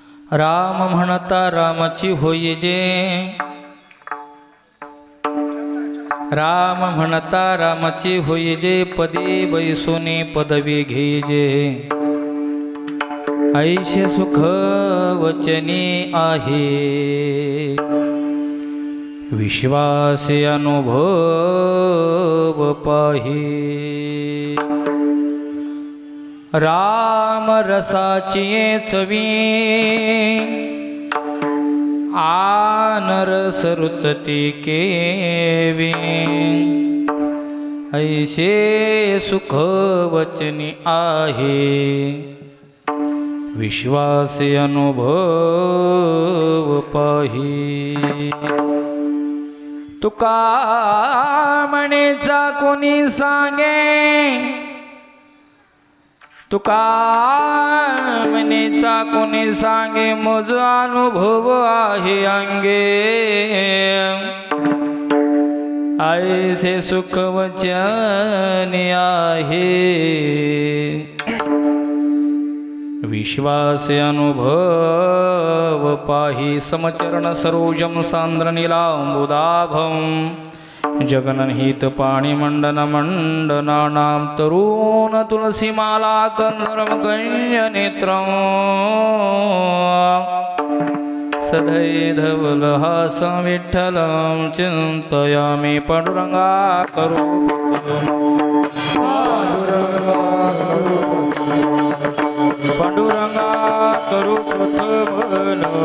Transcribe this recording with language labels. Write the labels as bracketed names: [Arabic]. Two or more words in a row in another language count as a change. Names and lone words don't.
[Marathi] राम म्हणता रामाची होई जे, राम म्हणता रामाची होई जे, पदे बैसोने पदवी घेजे, ऐशे सुख वचनी आहे, विश्वासे अनुभव पाही, राम रसाची चवी आन रस रुचती केवी, ऐसे सुख वचनी आहे, विश्वासे अनुभव पाही, तुका म्हणेचा कोणी सांगे, तुका म्हणेचा कोणी सांगे, मज अनुभव आहे अंगे, ऐसे सुख वचन आहे, विश्वासे अनुभव पाही, [Sanskrit] समचरण सरोजम सांद्र नीलांबुदाभम, जगनहित पाणी मंडन मंडनानां, तरुण तुलसी माला कंदरम कंय नेत्रम, सधै धवल हासं विठ्ठलं चिंतयामि, [Marathi] पांडुरंगा करो पांडुरंगा करू प्रथमन,